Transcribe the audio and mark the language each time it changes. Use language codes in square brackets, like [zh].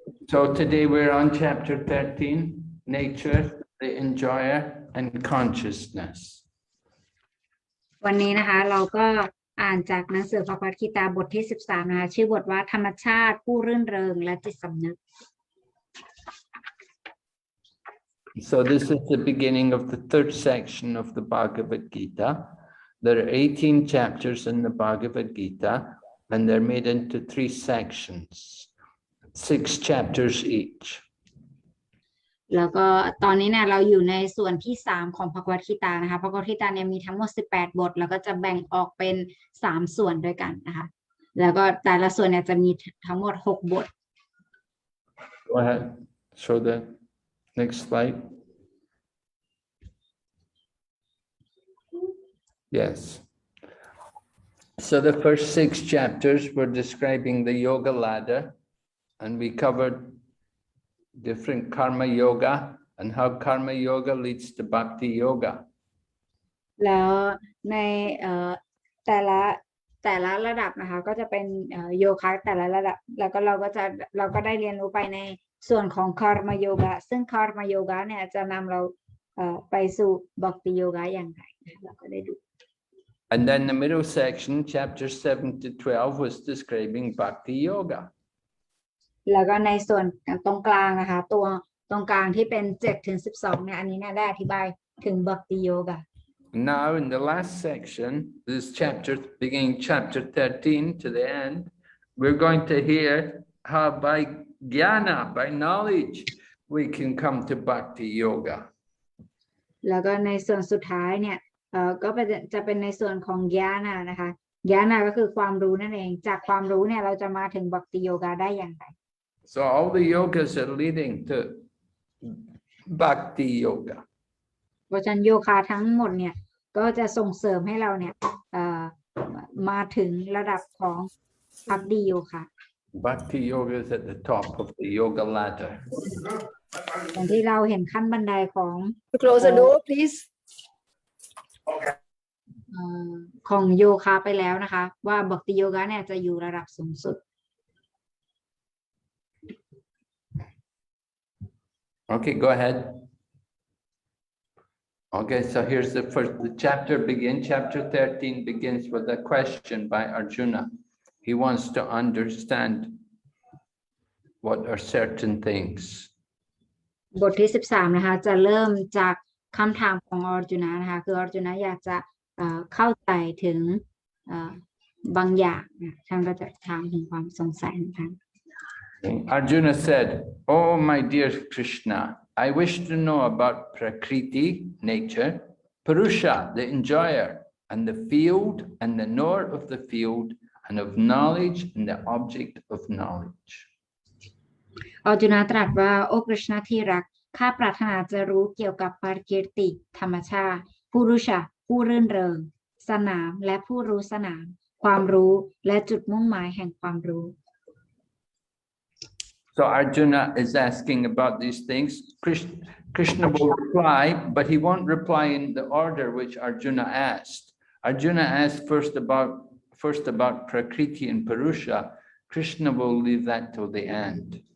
[en] So today we're on chapter 13, nature, the enjoyer, and consciousness. [th] วันนี้นะคะเราก็อ่านจากหนังสือภควคีตาบทที่13นะคะชื่อบทว่าธรรมชาติผู้รื่นเริงและจิตสำนึก [en] So this is the beginning of the third section of the Bhagavad Gita. There are 18 chapters in the Bhagavad Gita, and they're made into 3 sections, 6 chapters each. [th] แล้วก็ตอนนี้เนี่ยเราอยู่ในส่วนที่3ของภควคีตานะคะภควคีตาเนี่ยมีทั้งหมด18บทแล้วก็จะแบ่งออกเป็น3ส่วนด้วยกันนะคะแล้วก็แต่ละส่วนเนี่ยจะมีทั้งหมด6บท [en] Go ahead, show the next slide. Yes. So the first 6 chapters were describing the yoga ladder, and we covered different karma yoga and how karma yoga leads to bhakti yoga. [th] แล้วในแต่ละระดับนะคะก็จะเป็นโยคะแต่ละระดับแล้วก็เราก็ได้เรียนรู้ไปในส่วนของคาร์มาโยกะซึ่งคาร์มาโยกะเนี่ยจะนำเราไปสู่บัคติโยกะอย่างไรเราก็ได้ดู [en] And then the middle section, chapter 7 to 12, was describing bhakti yoga. [th] แล้วก็ในส่วนตรงกลางนะคะตัวตรงกลางที่เป็น7ถึง12เนี่ยอันนี้เนี่ยได้อธิบายถึงบัคติโยกะ [en] Now in the last section, this chapter, beginning chapter 13 to the end, we're going to hear how by jnana, by knowledge, we can come to bhakti yoga. [th] แล้วก็ในส่วนสุดท้ายเนี่ยก็จะเป็นในส่วนของญาณนะคะญาณก็คือความรู้นั่นเองจากความรู้เนี่ยเราจะมาถึงบัคติโยกะได้อย่างไร [en] So all the yogas are leading to bhakti yoga. [th] เพราะฉะนั้นโยคะทั้งหมดเนี่ยก็จะส่งเสริมให้เราเนี่ยมาถึงระดับของบัคติโยคะ [en] Bhakti yoga is at the top of the yoga ladder. [th] อย่างที่เราเห็นขั้นบันไดของ [en] Close the door, please. [th] ของโยคะไปแล้วนะคะว่าบัคติโยคะเนี่ยจะอยู่ระดับสูงสุด [en] Okay, go ahead. Okay, so here's the first, the chapter begins, chapter 13 begins with a question by Arjuna. He wants to understand what are certain things. [th] บทที่13นะคะจะเริ่มจากคำถามของอร์จุนะนะคะคืออร์จุนะอยากจะเข้าใจถึงบางอย่างท่านก็จะถามถึงความสงสัยนะคะ [en] Arjuna said, "Oh my dear Krishna, I wish to know about Prakriti, nature, Purusha, the enjoyer, and the field, and the knower of the field, and of knowledge, and the object of knowledge." [th] อร์จุนะตรัสว่าโอ้กฤษณะที่รักข้าปรารถนาจะรู้เกี่ยวกับปาริติธรรมชาติผู้รู้ชะผู้รื่นเริงสนามและผู้รู้สนามความรู้และจุดมุ่งหมายแห่งความรู้ [en] So Arjuna is asking about these things. Krishna will reply, but he won't reply in the order which Arjuna asked. Arjuna asked first about Prakriti and Purusha. Krishna will leave that till the end.